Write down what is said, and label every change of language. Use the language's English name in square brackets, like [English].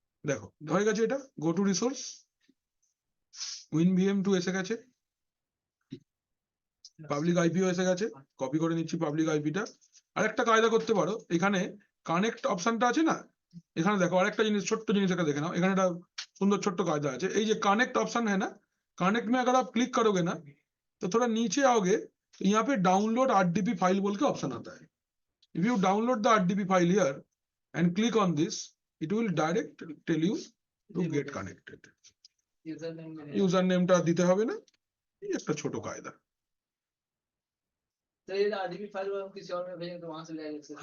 [Bangla] দেখো হয়ে গেছে, এটা গো টু রিসোর্স, WinVM2 এসে গেছে, পাবলিক আইপিও এসে গেছে, কপি করে নিচ্ছি পাবলিক আইপিটা। আর একটা কায়দা করতে পারো, এখানে কানেক্ট অপশনটা আছে না, এখানে দেখো আরেকটা জিনিস, ছোট্ট জিনিস একটা দেখে নাও, এখানে একটা সুন্দর ছোট্ট কায়দা আছে। এই যে [Hindi] कनेक्ट ऑप्शन है ना, कनेक्ट में अगर आप क्लिक करोगे ना तो थोड़ा नीचे आओगे तो यहाँ पे डाउनलोड RDP फाइल बोल के ऑप्शन आता है। [English] If you download the RDP file here and click on this, it will direct tell you to get connected. [Bangla] User नेमটা দিতে হবে না, এই একটা ছোট কায়দা। [Hindi] तो ये RDP फाइल हम किसी और में भेजेंगे तो वहां से ले आएंगे।